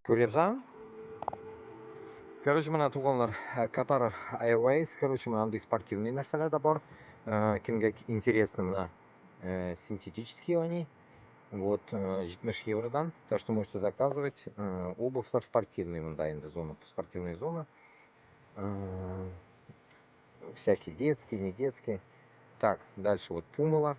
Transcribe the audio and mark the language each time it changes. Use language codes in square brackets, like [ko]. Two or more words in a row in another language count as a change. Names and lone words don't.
[uz] Ko'ryapsanmi? Короче, mana tuyg'unlar, Qatar Airways, короче, mana bunday спортивный narsalarda bor. [ru] Kimga интересно, mana синтетические они. Вот, 70 евродан. Так что можете заказывать. Обувь спортивный, [uz] мындай endi [ru] зона, спортивная зона. Всякие детские, не детские. Так, дальше вот пумалар.